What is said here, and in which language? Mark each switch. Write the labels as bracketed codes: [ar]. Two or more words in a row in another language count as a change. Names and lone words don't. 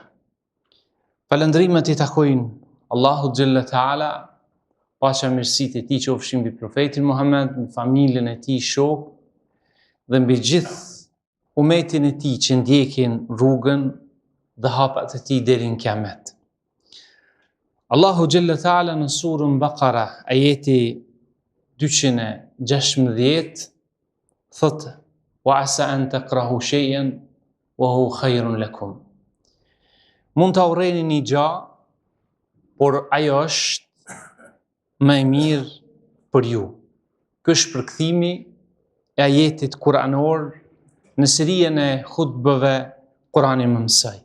[sq] Falëndrimet I takojnë Allahu Xhella Taala, paqja mirësitë E Tij qofshin mbi profetin Muhammed, mbi familjen E Tij, shok dhe mbi gjithë umetin E Tij që ndjekin rrugën dhe hapat E Tij deri në Kiamet. Allahu Xhella Taala në surën Baqara, ajeti 216 thotë: [ar] "وعسى أن تكرهوا شيئا وهو خير لكم." [sq] Mund ta urreni një gjë, por ajo është më e mirë për ju. Ky është përkthimi I ajetit kuranor në serinë e hutbëve Kurani më mësoj.